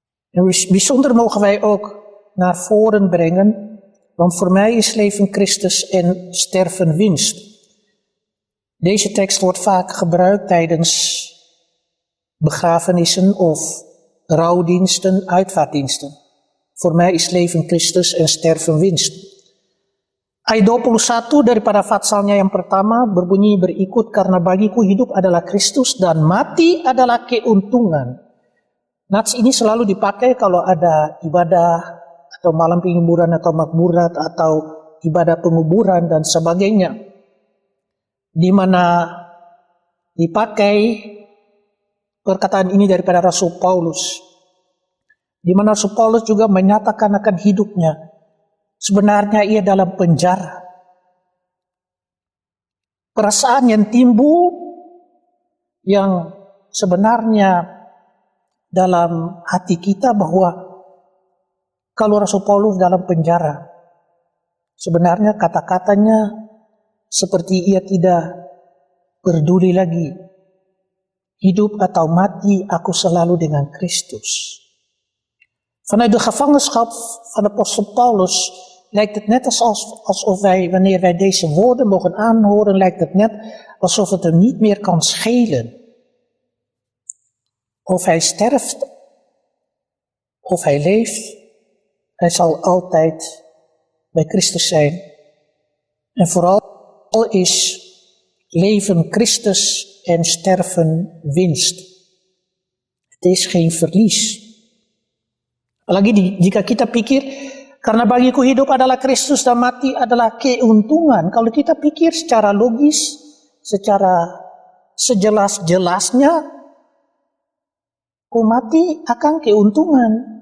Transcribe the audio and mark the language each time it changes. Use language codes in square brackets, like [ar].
[nl] En bijzonder mogen wij ook naar voren brengen, want voor mij is leven Christus en sterven winst. Deze tekst wordt vaak gebruikt tijdens begrafenissen of rouwdiensten, uitvaartdiensten. Voor mij is leven Christus en sterven winst. [id] Ayat 21 daripada fatsalnya yang pertama berbunyi berikut, karena bagiku hidup adalah Kristus dan mati adalah keuntungan. Nats ini selalu dipakai kalau ada ibadah atau malam penghiburan atau makmurat atau ibadah penguburan dan sebagainya, di mana dipakai perkataan ini daripada Rasul Paulus, di mana Rasul Paulus juga menyatakan akan hidupnya. Sebenarnya ia dalam penjara. Perasaan yang timbul yang sebenarnya dalam hati kita bahwa kalau Rasul Paulus dalam penjara, sebenarnya kata-katanya seperti ia tidak peduli lagi. Hidup atau mati, aku selalu dengan Kristus. [nl] Vanuit de gevangenschap van de apostel Paulus lijkt het net alsof wij, wanneer wij deze woorden mogen aanhoren, lijkt het net alsof het hem niet meer kan schelen. Of hij sterft, of hij leeft, hij zal altijd bij Christus zijn. En vooral is leven Christus en sterven winst. Het is geen verlies. [id] Apalagi jika kita pikir, karena bagiku hidup adalah Kristus dan mati adalah keuntungan. Kalau kita pikir secara logis, secara sejelas-jelasnya, mati akan keuntungan.